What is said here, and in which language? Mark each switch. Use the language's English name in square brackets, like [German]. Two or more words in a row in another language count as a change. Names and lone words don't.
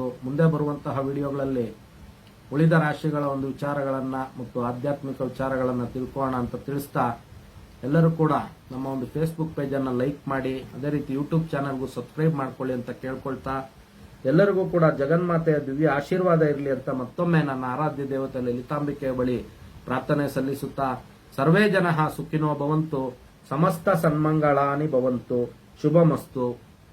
[Kannada] ಮುಂದೆ ಬರುವಂತಹ ವಿಡಿಯೋಗಳಲ್ಲಿ ಉಳಿದ ರಾಶಿಗಳ ಒಂದು ವಿಚಾರಗಳನ್ನ ಮತ್ತು ಆಧ್ಯಾತ್ಮಿಕ ವಿಚಾರಗಳನ್ನ ತಿಳ್ಕೊಳ್ಳೋಣ ಅಂತ ತಿಳಿಸ್ತಾ, ಎಲ್ಲರೂ ಕೂಡ ನಮ್ಮ ಒಂದು ಫೇಸ್ಬುಕ್ ಪೇಜ್ ಅನ್ನ ಲೈಕ್ ಮಾಡಿ, ಅದೇ ರೀತಿ ಯೂಟ್ಯೂಬ್ ಚಾನಲ್ಗೂ ಸಬ್ಸ್ಕ್ರೈಬ್ ಮಾಡ್ಕೊಳ್ಳಿ ಅಂತ ಕೇಳ್ಕೊಳ್ತಾ, ಎಲ್ಲರಿಗೂ ಕೂಡ ಜಗನ್ಮಾತೆಯ ದಿವ್ಯ ಆಶೀರ್ವಾದ ಇರಲಿ ಅಂತ ಮತ್ತೊಮ್ಮೆ ನನ್ನ ಆರಾಧ್ಯ ದೇವತೆ ಲಲಿತಾಂಬಿಕೆಯ ಬಳಿ ಪ್ರಾರ್ಥನೆ ಸಲ್ಲಿಸುತ್ತಾ, [Sanskrit] ಸರ್ವೇ ಜನಃ ಸುಖಿನೋ ಭವಂತು, ಸಮಸ್ತ ಸನ್ಮಂಗಳಾನಿ ಭವಂತು, ಶುಭಮಸ್ತು.